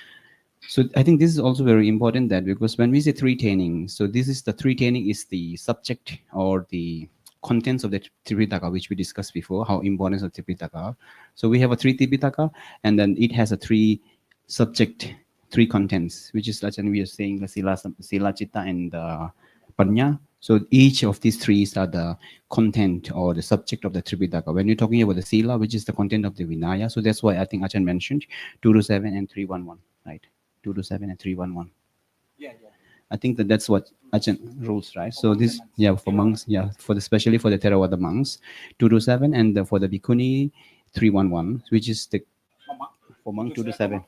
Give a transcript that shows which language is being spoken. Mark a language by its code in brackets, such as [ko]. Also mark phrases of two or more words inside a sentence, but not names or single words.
[en] So I think this is also very important, that because when we say 3 training, so this is the 3 training is the subject or the contents of the Tipiṭaka, which we discussed before, how important is the Tipiṭaka. So we have a 3 Tipiṭaka, and then it has a 3 subject, 3 contents, which is like we are saying the sila, citta, and panya. So each of these 3 are the content or the subject of the Tipiṭaka. When you're talking about the sila, which is the content of the Vinaya, so that's why I think Achan mentioned 2 to 7 and 311, right? 2 to 7 and 311. Yeah. I think that's what Achan rules, right? So this, yeah, for monks, yeah, especially for the Theravada monks, 2 to 7, and for the Bhikkhuni, 311, which is the for monk 2 to 7.